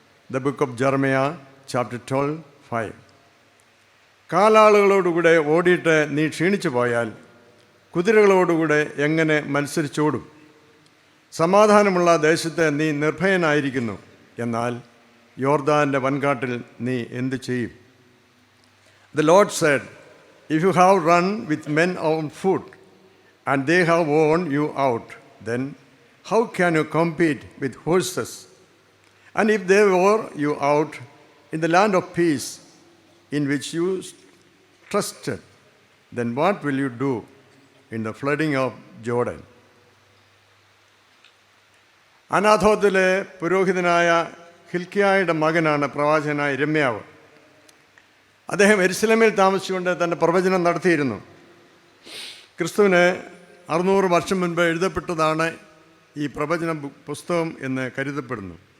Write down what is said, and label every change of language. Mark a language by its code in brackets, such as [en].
[en] the book of Jeremiah chapter [ml] 12:5. കാലാളുകളോടുകൂടെ ഓടിയിട്ട് നീ ക്ഷീണിച്ചു പോയാൽ കുതിരകളോടുകൂടെ എങ്ങനെ മത്സരിച്ചോടും? സമാധാനമുള്ള ദേശത്ത് നീ നിർഭയനായിരിക്കുന്നു, എന്നാൽ യോർദാൻ്റെ വൻകാട്ടിൽ നീ എന്തു ചെയ്യും? [en] The Lord said, if you have run with men on foot and they have worn you out, then how can you compete with horses? And if they wore you out in the land of peace in which you trusted, then what will you do in the flooding of Jordan? [ml] അനാഥോത്തിലെ പുരോഹിതനായ ഹിൽക്കിയായുടെ മകനാണ് പ്രവാചകനായ യിരെമ്യാവ്. അദ്ദേഹം യെരുശലേമിൽ താമസിച്ചുകൊണ്ട് തൻ്റെ പ്രവചനം നടത്തിയിരുന്നു. ക്രിസ്തുവിന് 600 വർഷം മുൻപ് എഴുതപ്പെട്ടതാണ് ഈ പ്രവചന പുസ്തകം എന്ന് കരുതപ്പെടുന്നു.